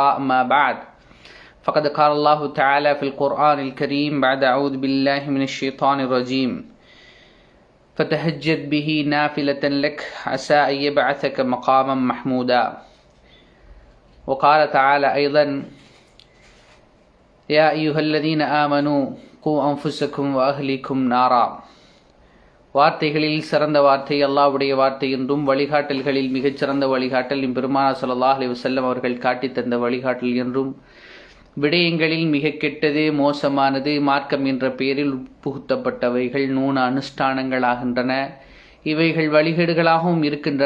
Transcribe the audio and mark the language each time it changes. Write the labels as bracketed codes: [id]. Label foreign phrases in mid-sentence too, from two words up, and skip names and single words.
[ar] أما بعد، فقد قال الله تعالى في القرآن الكريم بعد أعوذ بالله من الشيطان الرجيم: فتهجد به نافلة لك عسى أن يبعثك مقاما محمودا. وقال تعالى أيضا: يا أيها الذين آمنوا قوا أنفسكم وأهليكم نارا. [ta] வார்த்தைகளில் சிறந்த வார்த்தை அல்லாஹ்வுடைய வார்த்தை என்றும், வழிகாட்டல்களில் மிகச்சிறந்த வழிகாட்டல் பெருமானார் [ar] صلى الله عليه وسلم [ta] அவர்கள் காட்டித் தந்த வழிகாட்டல் என்றும், விடயங்களில் மிக கெட்டது மோசமானது மார்க்கம் என்ற பெயரில் புகுத்தப்பட்டவைகள் நூன அனுஷ்டானங்களாகின்றன, இவைகள் வழிகேடுகளாகவும் இருக்கின்றன